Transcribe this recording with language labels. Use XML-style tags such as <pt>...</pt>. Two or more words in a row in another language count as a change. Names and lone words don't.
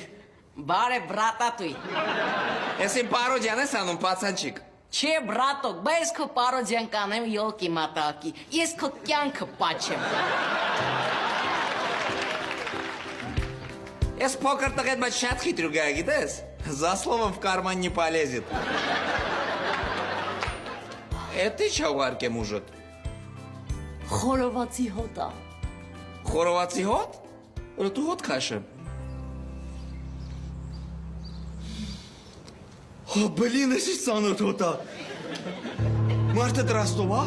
<hy>Բարե բրատատույ։</hy> <ru>Если пародия</ru> <hy>ես անում, պացանչիկ։ Չէ, բրատոկ, բա ես քո պարոդիան կանեմ</hy> <ru>ёлки моталки,</ru> <hy>ես քո կյանքը պաչեմ։ Ես փոքր տղետ, բայց շատ խիտրուկ ա, գիտես։</hy> <ru>За словом в карман не полезет։</ru> <hy>Это ինչ ուղարկեմ ուժդ։ Խորովածի հոտ ա։ Խորովածի հոտ։ Դու հոտ քաշեմ։ Блин, էսի ծանոթ հոտա։ Մարդը Ռոստով, հա։</hy>